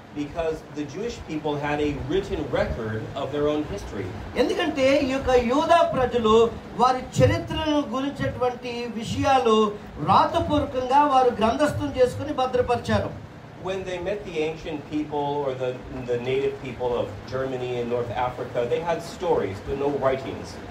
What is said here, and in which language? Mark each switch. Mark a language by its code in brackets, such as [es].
[en] Because the Jewish people had a written record of their own history. [te] ఎందుకంటే ఈ యొక్క యూదా ప్రజలు వారి చరిత్రను గురించినటువంటి విషయాలు రాతపూర్వకంగా వారు గ్రంథస్థం చేసుకుని భద్రపరిచారు. [en] When they met the ancient people or the native people of Germany and North Africa, they had stories but no writings.